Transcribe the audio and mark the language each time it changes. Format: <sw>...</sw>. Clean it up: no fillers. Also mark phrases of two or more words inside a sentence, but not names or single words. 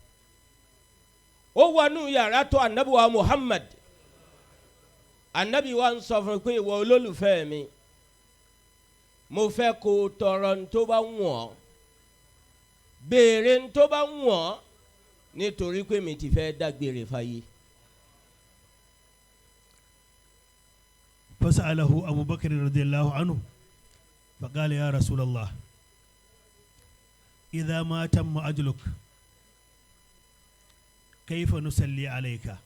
<yo>ó wọnú yàrá tó ànábì wa Muhammad ànábì wa ń sọ fún pé ìwọ olólùfẹ́ mi mo fẹ́ kó o tọrọ ní tó bá wù ọ́ béèrè ní tó bá wù ọ́ nítorí pé mi ti fẹ́ dágbére fáyé.</yo> <ar>فسأله أبو بكر رضي الله عنه فقال يا رسول الله إذا ما تم أجلك كيف نصلي عليك؟</ar>